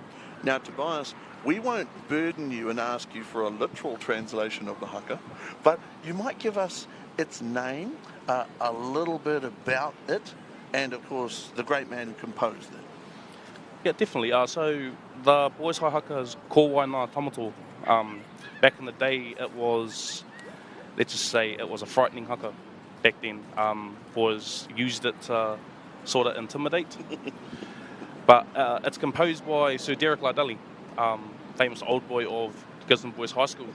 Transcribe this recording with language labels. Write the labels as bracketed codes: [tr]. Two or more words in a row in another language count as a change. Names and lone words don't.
[en] Now, Tobias, we won't burden you and ask you for a literal translation of the haka, but you might give us its name, a little bit about it, and of course the great man who composed it. Yeah, definitely. So the Boys High haka is ko wai ngā tamato. Back in the day, it was, let's just say, it was a frightening haka back then. Boys used it to sort of intimidate. But it's composed by Sir Derek Lardulli, famous old boy of Gisborne Boys High School.